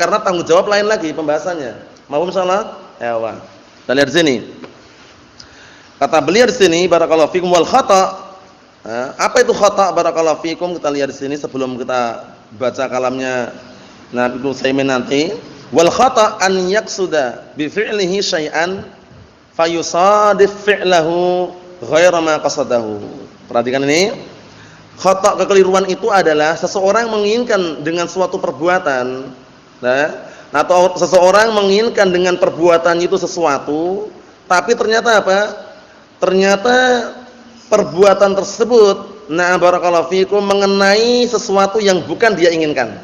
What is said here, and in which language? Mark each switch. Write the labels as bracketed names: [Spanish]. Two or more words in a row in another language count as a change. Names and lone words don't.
[Indonesian] Karena tanggung jawab lain lagi pembahasannya. Mahfum insyaallah? Ya, wah. Kita lihat di sini. Kata beliau di sini, [Arabic] بارك الله فيكم، والخطأ'. [Indonesian] Apa itu [Arabic] خطأ بارك الله فيكم? [Indonesian] Kita lihat di sini sebelum kita baca kalamnya Nabi Ibnu Utsaimin nanti. [Arabic] والخطأ أن يقصد بفعله شيئا فيصادف فعله غير ما قصده. [Indonesian] Perhatikan ini. Khata', kekeliruan itu adalah seseorang menginginkan dengan suatu perbuatan, nah, atau seseorang menginginkan dengan perbuatan itu sesuatu, tapi ternyata apa? Ternyata perbuatan tersebut, nah [Arabic] بارك الله فيكم, [Indonesian] mengenai sesuatu yang bukan dia inginkan.